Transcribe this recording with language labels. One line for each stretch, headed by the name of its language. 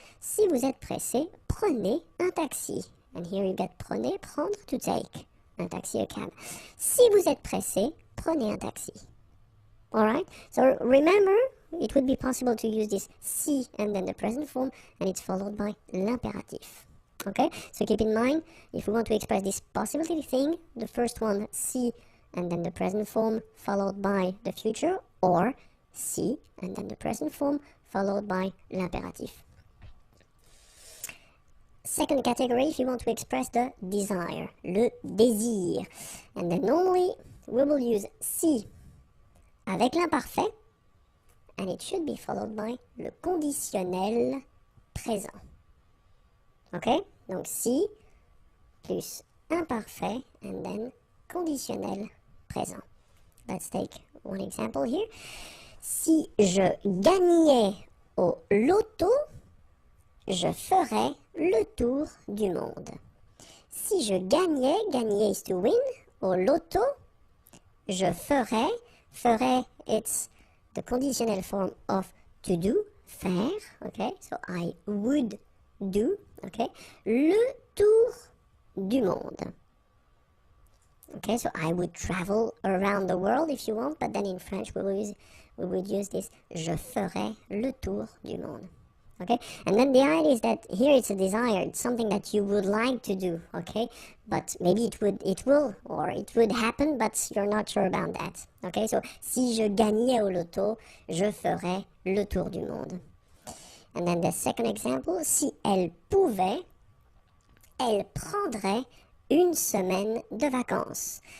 French: Si vous êtes pressé, prenez un taxi.
English: And here you get
French: prenez, prendre,
English: to take.
French: Un taxi,
English: a cab.
French: Si vous êtes pressé, prenez un taxi.
English: Alright? So remember, it would be possible to use this si and then the present form, and it's followed by l'impératif. Okay? So keep in mind, if we want to express this possibility thing, the first one, si, and then the present form followed by the future, or si, and then the present form followed by l'impératif. Second category, if you want to express the desire, le désir. And then normally, we will use si avec l'imparfait, and it should be followed by le conditionnel présent. Ok?
French: Donc si plus imparfait,
English: and then
French: conditionnel présent.
English: Let's take one example here.
French: Si je gagnais au loto, je ferais le tour du monde. Si je gagnais,
English: gagner is to win,
French: au loto, je ferais,
English: it's the conditional form of to do, faire, okay, so I would do, okay,
French: le tour du monde.
English: Okay, so I would travel around the world if you want, but then in French we would use this,
French: je ferais le tour du monde.
English: Okay, and then the idea is that here it's a desire, it's something that you would like to do, okay, but maybe it would happen, but you're not sure about that. Okay, so
French: si je gagnais au loto, je ferais le tour du monde.
English: And then the second example,
French: si elle pouvait, elle prendrait une semaine de vacances.